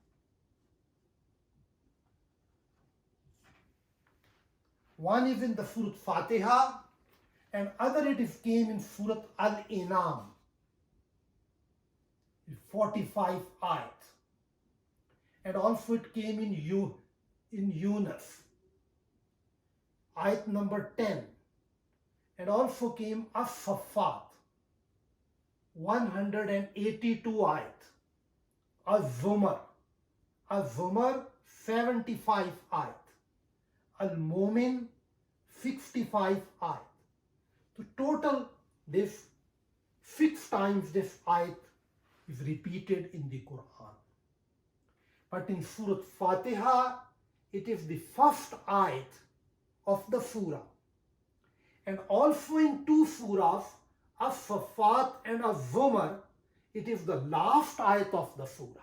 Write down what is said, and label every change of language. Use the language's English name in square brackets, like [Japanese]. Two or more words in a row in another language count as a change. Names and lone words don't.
[English] One is in the Surah Fatiha and other it came in Surah Al-Inam. 45 ayat. And also it came in Yunus. Ayat number 10. And also came As-Saffat. 182 ayat. Az-Zumar. 75 ayat. Al-Mumin, 65 ayat. So total this 6 times this ayat is repeated in the Quran. But in Surah Fatiha, it is the first ayat of the surah. And also in 2 surahs, As-Saffat and Az-Zumar, it is the last ayat of the surah.